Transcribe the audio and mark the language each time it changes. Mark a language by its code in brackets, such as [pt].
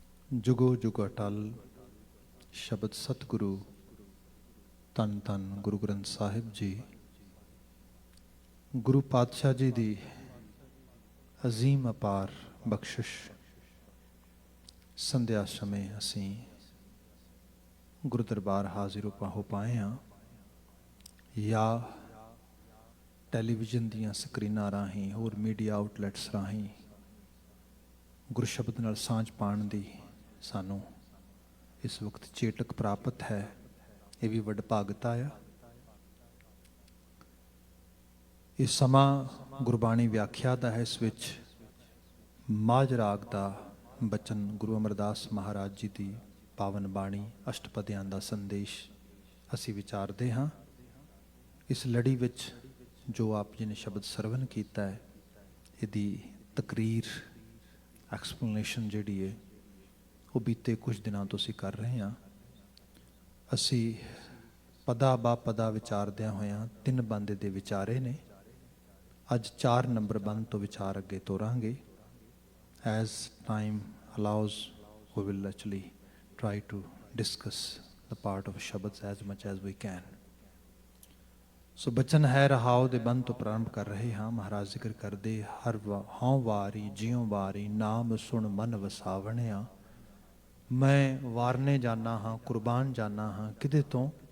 [hi] जुगो जुग अटल शब्द सतगुरु धन धन गुरु ग्रंथ साहिब जी। गुरु पातशाह जी की अजीम अपार बख्शिश [pa] ਸੰਧਿਆ ਸਮੇਂ ਅਸੀਂ ਗੁਰੂ ਦਰਬਾਰ ਹਾਜ਼ਰ ਹੋ ਪਾਏ ਹਾਂ ਜਾਂ ਟੈਲੀਵਿਜ਼ਨ ਦੀਆਂ ਸਕਰੀਨਾਂ ਰਾਹੀਂ ਹੋਰ ਮੀਡੀਆ ਆਊਟਲੈਟਸ ਰਾਹੀਂ ਗੁਰੂ ਸ਼ਬਦ ਨਾਲ ਸਾਂਝ ਪਾਉਣ ਦੀ ਸਾਨੂੰ ਇਸ ਵਕਤ ਚੇਟਕ ਪ੍ਰਾਪਤ ਹੈ। ਇਹ ਵੀ ਵਡਭਾਗਤਾ ਆ। ਇਹ ਸਮਾਂ ਗੁਰਬਾਣੀ ਵਿਆਖਿਆ ਦਾ ਹੈ। ਇਸ ਵਿੱਚ ਮਾਝ ਰਾਗ ਦਾ ਬਚਨ ਗੁਰੂ ਅਮਰਦਾਸ ਮਹਾਰਾਜ ਜੀ ਦੀ ਪਾਵਨ ਬਾਣੀ ਅਸ਼ਟਪਦੀਆਂ ਦਾ ਸੰਦੇਸ਼ ਅਸੀਂ ਵਿਚਾਰਦੇ ਹਾਂ। ਇਸ ਲੜੀ ਵਿੱਚ ਜੋ ਆਪ ਜੀ ਨੇ ਸ਼ਬਦ ਸਰਵਨ ਕੀਤਾ ਹੈ, ਇਹਦੀ ਤਕਰੀਰ ਐਕਸਪਲੇਨੇਸ਼ਨ ਜਿਹੜੀ ਹੈ ਉਹ ਬੀਤੇ ਕੁਝ ਦਿਨਾਂ ਤੋਂ ਅਸੀਂ ਕਰ ਰਹੇ ਹਾਂ। ਅਸੀਂ ਪਦਾ ਬਾ ਪਦਾ ਵਿਚਾਰਦਿਆਂ ਹੋਇਆਂ 3 ਬੰਦੇ ਦੇ ਵਿਚਾਰੇ ਨੇ। ਅੱਜ 4 ਨੰਬਰ ਬੰਦ ਤੋਂ ਵਿਚਾਰ ਅੱਗੇ ਤੋਰਾਂਗੇ। [en] As time allows, we will actually try to discuss the part of Shabads as much as we can. [pa] ਸੋ ਬਚਨ ਹੈ ਰਹਾਉ ਦੇ ਬੰਦ ਤੋਂ ਪ੍ਰਾਰੰਭ ਕਰ ਰਹੇ ਹਾਂ। ਮਹਾਰਾਜ ਜ਼ਿਕਰ ਕਰਦੇ, ਹਰ ਹਉ ਵਾਰੀ ਜਿਉ ਵਾਰੀ ਨਾਮ ਸੁਣ ਮਨ ਵਸਾਵਣਿਆ। ਮੈਂ ਵਾਰਨੇ ਜਾਨਾ ਹਾਂ, ਕੁਰਬਾਨ ਜਾਨਾ ਹਾਂ ਕਿਹਦੇ ਤੋਂ?